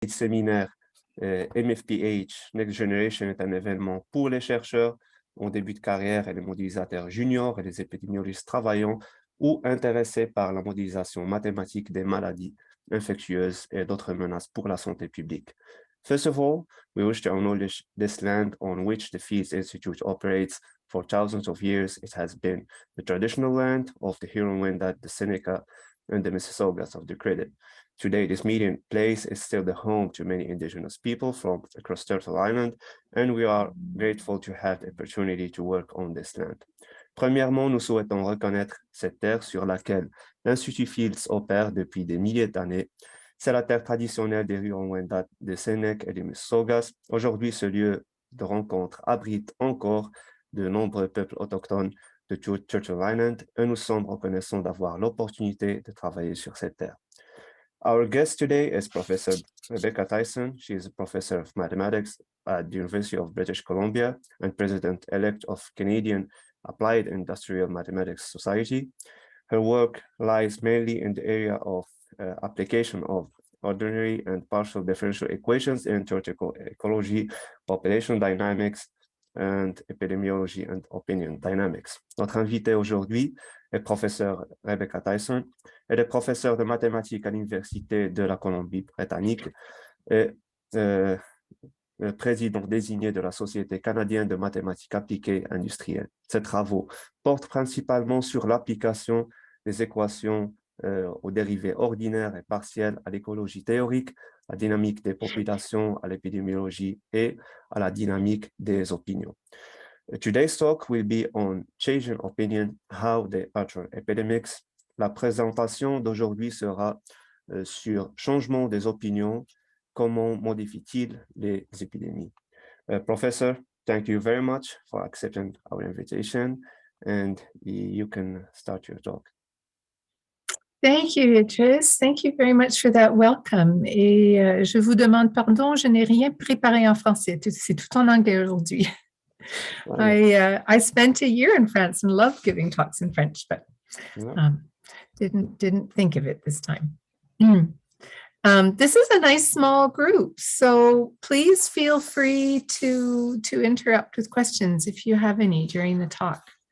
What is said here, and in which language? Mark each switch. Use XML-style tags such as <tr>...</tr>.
<fr>Le séminaire MfPH Next Generation est un événement pour les chercheurs en début de carrière et les modélisateurs juniors et les épidémiologistes travaillant ou intéressés par la modélisation mathématique des maladies infectieuses et d'autres menaces pour la santé publique.</fr> <en>First of all, we wish to acknowledge this land on which the Fields Institute operates. For thousands of years, it has been the traditional land of the Huron-Wendat, the Seneca, and the Mississaugas of the Credit. Today, this meeting place is still the home to many indigenous people from across Turtle Island, and we are grateful to have the opportunity to work on this land.</en> <fr>Premièrement, nous souhaitons reconnaître cette terre sur laquelle l'Institut Fields opère depuis des milliers d'années. C'est la terre traditionnelle des Huron-Wendat, des Sénèques et des Mississaugas. Aujourd'hui, ce lieu de rencontre abrite encore de nombreux peuples autochtones de Turtle Island et nous sommes reconnaissants d'avoir l'opportunité de travailler sur cette terre.</fr> <en>Our guest today is Professor Rebecca Tyson. She is a professor of mathematics at the University of British Columbia and president-elect of Canadian Applied Industrial Mathematics Society. Her work lies mainly in the area of application of ordinary and partial differential equations in theoretical ecology, population dynamics, and epidemiology and opinion dynamics.</en> <fr>Notre invité aujourd'hui est professeur Rebecca Tyson. Elle est professeure de mathématiques à l'Université de la Colombie-Britannique et président désigné de la Société canadienne de mathématiques appliquées industrielles. Ses travaux portent principalement sur l'application des équations aux dérivés ordinaires et partiels à l'écologie théorique, à la dynamique des populations, à l'épidémiologie et à la dynamique des opinions.</fr> <en>Today's talk will be on changing opinion, how they alter epidemics.</en> <fr>La présentation d'aujourd'hui sera sur changement des opinions, comment modifie-t-il les épidémies.</fr> <en>Professor, thank you very much for accepting our invitation, and you can start your talk. Thank you, Idris. Thank you very much for that welcome.</en> <fr>Et je vous demande pardon, je n'ai rien préparé en français. C'est tout en anglais aujourd'hui.</fr> <en>Wow. I spent a year in France and loved giving talks in French, but didn't think of it this time. This is a nice small group, so please feel free to interrupt with questions if you have any during the talk.</en>